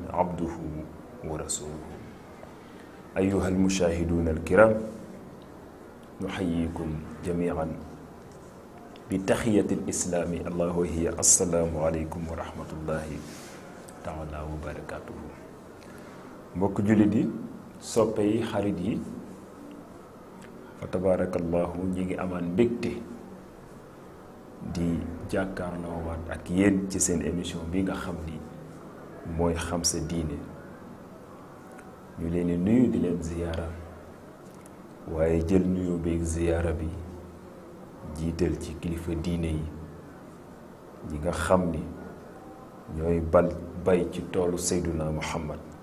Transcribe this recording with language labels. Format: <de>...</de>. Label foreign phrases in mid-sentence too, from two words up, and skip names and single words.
<ar>عبده ورسوله أيها المشاهدون الكرام نحييكم جميعا بتحية الإسلام الله وهي السلام عليكم ورحمة الله تعالى وبركاته</ar> <wo>mbokk jullit yi soppe yi xarit yi fa tabarakallahu ñi ngi amaan mbégte di jàkkaarloo waat ak yéen ci seen émission bi nga xam ni mooy xam sa diine ñu leen di nuyu di leen ziyaara waaye jël nuyu beeg ziyaara bi jiital ci kilifa diine yi ñi nga xam ni ñooy bay ci toolu Seyduna Muhammad</wo>